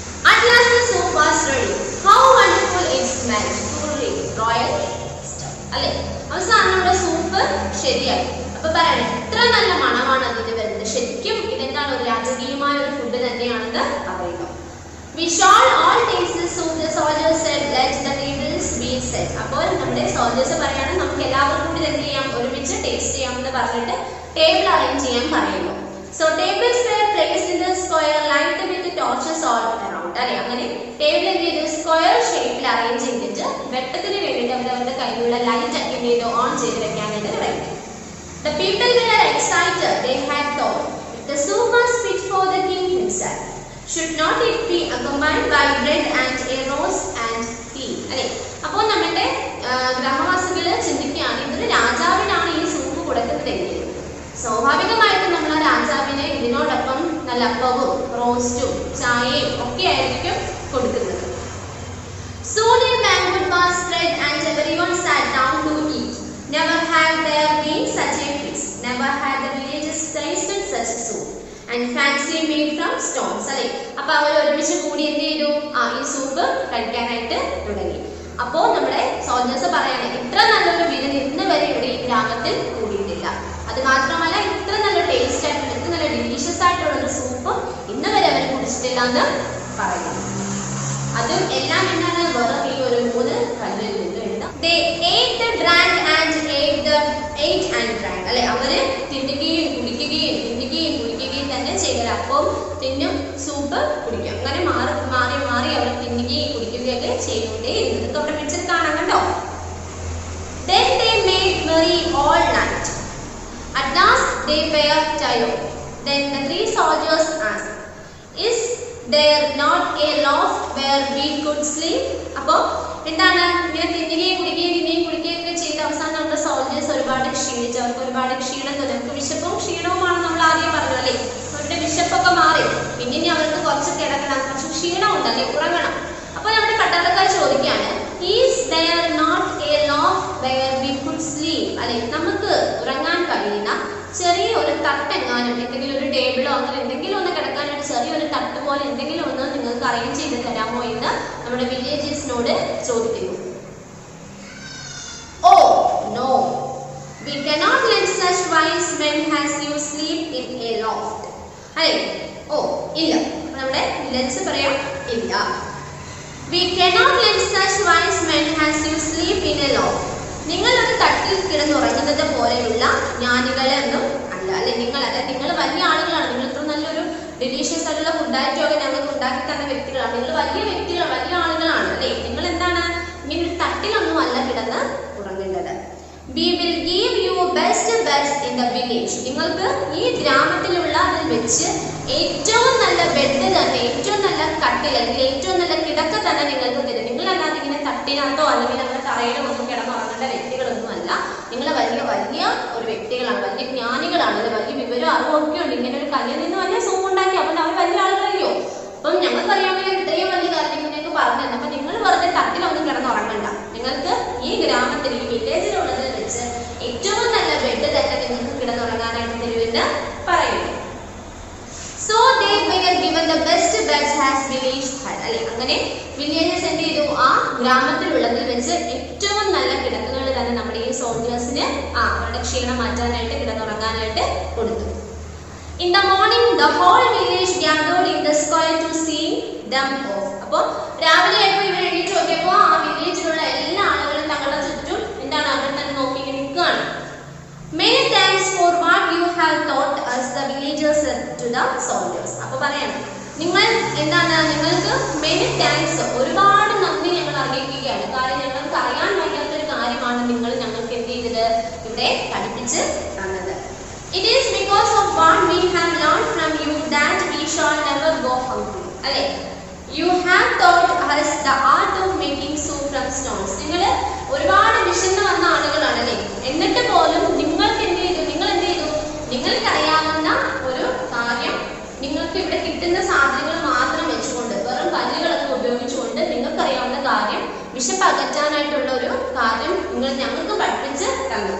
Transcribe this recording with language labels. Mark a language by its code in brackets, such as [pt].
[en] At last the soup was ready. How wonderful it smelled. Truly royal stuff. [ml] അല്ലെ, അവസാനം നമ്മുടെ soup ശരിയായി. അപ്പൊ പറയണേ, എത്ര നല്ല മണമാണ് അതിന് വരുന്നത്. ശരിക്കും ഇതെന്താണ്, ഒരു രാജകീയമായ ഒരു ഫുഡ് തന്നെയാണെന്ന് പറയുക. [en] We shall all taste the soup, the soldiers said. Let the tables be set. [ml] അപ്പോൾ നമ്മുടെ സോൾജേഴ്സ് പറയാണ്, നമുക്ക് എല്ലാവർക്കും കൂടി എന്ത് ചെയ്യാം, ഒരുമിച്ച് ടേസ്റ്റ് ചെയ്യാം എന്ന് പറഞ്ഞിട്ട് ടേബിൾ അറേഞ്ച് ചെയ്യാൻ പറയുന്നു. [en] So tables were placed in the square light with torches all around. [ml] അല്ലെ, അങ്ങനെ ടേബിൾ എന്ത് ചെയ്തു, സ്ക്വയർ ഷേപ്പിൽ അറേഞ്ച് ചെയ്തിട്ട് വെട്ടത്തിന് വേണ്ടിയിട്ട് അവരവരുടെ കയ്യിലുള്ള ലൈറ്റ് ഒക്കെ എന്ത് ചെയ്തു, ഓൺ ചെയ്ത് വെക്കാനായിട്ട് തുടങ്ങി. [en] The people were excited. They had thought, if the soup was fit for the king himself, should not it be accompanied by bread and a roast and tea? [ml] അല്ലെ, അപ്പോൾ നമ്മുടെ ഗ്രാമവാസികള് ചിന്തിക്കുകയാണ്, ഇതൊരു രാജാവിനാണ് ഈ സൂപ്പ് കൊടുക്കുന്നതെങ്കിൽ സ്വാഭാവികമായിട്ടും നമ്മൾ ആ രാജാവിനെ ഇതിനോടൊപ്പം നല്ല അപ്പവും റോസ്റ്റും ചായയും ഒക്കെ ആയിരിക്കും കൊടുക്കുന്നത്. [en] Soon a banquet was spread and everyone sat down to eat. Never had there been such a feast. Never had the villagers tasted such soup and fancy made from stones. [ml] അല്ലെ, അപ്പൊ അവർ ഒരുമിച്ച് കൂടി എന്ത് ചെയ്തു, ഈ സൂപ്പ് കഴിക്കാനായിട്ട് തുടങ്ങി. അപ്പോൾ നമ്മുടെ സോൾജേഴ്സ് പറയാണ്, ഇത്ര നല്ലൊരു വിരുന്ന് ഇന്ന് വരെ ഇവിടെ ഈ ഗ്രാമത്തിൽ കൂടിയിട്ടില്ല. അത് മാത്രമല്ല, ഇത്ര നല്ല ടേസ്റ്റ് ആയിട്ടുള്ള, ഇത്ര നല്ല ഡിലീഷ്യസ് ആയിട്ടുള്ള ഒരു സൂപ്പ് ഇന്ന് വരെ അവർ കുടിച്ചിട്ടില്ല എന്ന് പറയുന്നു. അതും എല്ലാം എന്താണ്, വെറും ഈ ഒരു 3 കല്ലിൽ നിന്ന് എഴുതാം. [en] They ate, drank and ate and drank. [ml] അല്ലെ, അവര് തിന്നുകയും കുടിക്കുകയും തിന്നുകയും കുടിക്കുകയും തന്നെ ചെയ്യല. അപ്പം തിന്നും സൂപ്പ് കുടിക്കും, അങ്ങനെ മാറി മാറി അവർ തിന്നുകയും കുടിക്കുകയൊക്കെ ചെയ്തുകൊണ്ടേ ഇരുന്നത്. അവിടെ പിക്ചർ കാണാം കണ്ടോ. [en] Then they made merry all night. At last they were tired. Then the 3 soldiers asked, is there not a loft where we could sleep? [ml] അപ്പോൾ എന്താണ്, ഇങ്ങനെ തിന്നുകയും കുടിക്കുകയൊക്കെ ചെയ്ത് അവസാനം നമ്മുടെ സോൾജേഴ്സ് ഒരുപാട് ക്ഷീണിച്ചു. അവർക്ക് ഒരുപാട് ക്ഷീണം തോന്നി. അവർക്ക് വിശപ്പും ക്ഷീണവുമാണ് നമ്മൾ ആദ്യം പറഞ്ഞത് അല്ലേ. അവരുടെ വിശപ്പൊക്കെ മാറി, പിന്നെ അവർക്ക് കുറച്ച് കിടക്കണം, കുറച്ച് ക്ഷീണം ഉണ്ടല്ലേ, ഉറങ്ങണം. അപ്പോൾ നമ്മുടെ പട്ടാളക്കാർ ചോദിക്കുകയാണ്, [en] Is there not a loft where we could sleep? [ml] അല്ലെ, നമുക്ക് ഉറങ്ങാൻ കഴിയുന്ന ചെറിയ ഒരു തട്ടെങ്ങാനും, എന്തെങ്കിലും ഒരു ടേബിളോ അങ്ങനെ എന്തെങ്കിലും ഒന്ന് കിടക്കാനൊരു ചെറിയൊരു തട്ട് പോലെ എന്തെങ്കിലും ഒന്ന് നിങ്ങൾക്ക് അറേഞ്ച് ചെയ്ത് തരാമോ എന്ന് നമ്മുടെ വില്ലേജേഴ്സിനോട് ചോദിക്കുന്നു. [en] Oh no, we cannot let such wise men as you sleep in a loft. [ml] അല്ലെ, ഓ ഇല്ല, നമ്മുടെ വില്ലേജ് പറയാം, ഇല്ല. [en] We cannot let such wise men as you sleep in a loft. [ml] നിങ്ങൾ ഒരു തട്ടിൽ കിടന്നുറങ്ങുന്നത് പോലെയുള്ള ജ്ഞാനികളൊന്നും അല്ല. അല്ലെ, നിങ്ങൾ വലിയ ആളുകളാണ്. നിങ്ങൾ ഇത്ര നല്ലൊരു ഡിലീഷ്യസ് ആയിട്ടുള്ള ഫുഡായിട്ടൊക്കെ ഞങ്ങൾക്ക് ഉണ്ടാക്കി തന്ന വ്യക്തികളാണ്. നിങ്ങൾ വലിയ വ്യക്തികൾ, വലിയ ആളുകളാണ് അല്ലെ. നിങ്ങൾ എന്താണ്, ഇങ്ങനെ ഒരു തട്ടിലൊന്നും അല്ല കിടന്ന് ഉറങ്ങേണ്ടത്. [en] We will give you best beds in the village. [ml] നിങ്ങൾക്ക് ഈ ഗ്രാമത്തിലുള്ളതിൽ വെച്ച് ഏറ്റവും നല്ല ബെഡ് തന്നെ, ഏറ്റവും നല്ല കട്ടിൽ അല്ലെങ്കിൽ ഏറ്റവും നല്ല കിടക്ക തന്നെ നിങ്ങൾക്ക് തരും. നിങ്ങളല്ലാതെ ഇങ്ങനെ തട്ടിനകത്തോ അല്ലെങ്കിൽ നമ്മുടെ തറയിലോ ഒന്നും കിടന്നുറങ്ങേണ്ട വ്യക്തികളൊന്നും അല്ല. നിങ്ങൾ വലിയ വലിയ ഒരു വ്യക്തികളാണ്, വലിയ ജ്ഞാനികളാണ്, വലിയ വിവരം അറിവൊക്കെ ഉണ്ട്. ഇങ്ങനെ ഒരു കല്ലിൽ നിന്ന് വലിയ സൂപ്പ് ഉണ്ടാക്കി, അപ്പോൾ അവർ വലിയ ആളുകളല്ലയോ. അപ്പം ഞങ്ങൾക്ക് അറിയാമെങ്കിൽ ഇത്രയും വലിയ കാര്യം നിങ്ങൾക്ക് പറഞ്ഞു തന്നെ. അപ്പൊ നിങ്ങൾ വെറുതെ തട്ടിലൊന്നും കിടന്നുറങ്ങണ്ട. നിങ്ങൾക്ക് ഈ ഗ്രാമത്തിൽ, ഈ വില്ലേജിലുള്ളതിൽ വെച്ച് ഏറ്റവും നല്ല ബെഡ് തന്നെ നിങ്ങൾക്ക് കിടന്നുറങ്ങാനായിട്ട് തരുമെന്ന് പറയുന്നു. [en] So they were given the best beds as village had. [ml] അല്ലെ, അങ്ങനെ വില്ലേജസ് എന്ത് ചെയ്തു, ആ ഗ്രാമത്തിലുള്ളതിൽ വെച്ച് ഏറ്റവും നല്ല കിടക്കുകൾ തന്നെ നമ്മുടെ ഈ സോൾജേഴ്സിന് അവരുടെ ക്ഷീണം മാറ്റാനായിട്ട് കിടന്നുറങ്ങാനായിട്ട് കൊടുത്തു. [en] In the morning the whole village gathered in the square to see them off. [ml] അപ്പോൾ രാവിലെ ആയപ്പോൾ ഇവർ എണീറ്റ് നോക്കിയപ്പോൾ ആ വില്ലേജിലുള്ള എല്ലാ ആളുകളും തങ്ങളുടെ ചുറ്റും എന്താണ്, അവർ തന്നെ നോക്കി നിൽക്കുകയാണ്. [en] Many thanks for what you have taught us, the villagers said to the soldiers. [ml] അപ്പോൾ പറയാണ്, നിങ്ങൾ എന്താണ്, നിങ്ങൾക്ക് [en] many thanks, [ml] ഒരുപാട് നന്ദി ഞങ്ങൾ അറിയിക്കുകയാണ്. കാരണം ഞങ്ങൾക്ക് അറിയാൻ വയ്യാത്തൊരു കാര്യമാണ് നിങ്ങൾ ഞങ്ങൾക്ക് എന്ത് ചെയ്തത്, ഇവിടെ പഠിപ്പിച്ച് തന്നത്. [en] It is because of what we have learned from you that we shall never go hungry. അല്ലേ? You have taught us the art of making soup from stones. [ml] നിങ്ങൾ ഒരുപാട് വിശന്ന് വന്ന ആളുകളാണ് അല്ലേ? എന്നിട്ട് പോലും നിങ്ങൾക്ക് എന്ത് ചെയ്തു? നിങ്ങൾക്ക് അറിയാവുന്ന ഒരു കാര്യം, നിങ്ങൾക്ക് ഇവിടെ കിട്ടുന്ന സാധനങ്ങൾ മാത്രം വെച്ചുകൊണ്ട്, വെറും കല്ലുകളൊക്കെ ഉപയോഗിച്ചുകൊണ്ട് നിങ്ങൾക്ക് അറിയാവുന്ന കാര്യം, വിശപ്പ് അകറ്റാനായിട്ടുള്ള ഒരു കാര്യം നിങ്ങൾ ഞങ്ങൾക്ക് പഠിപ്പിച്ച് തന്നു.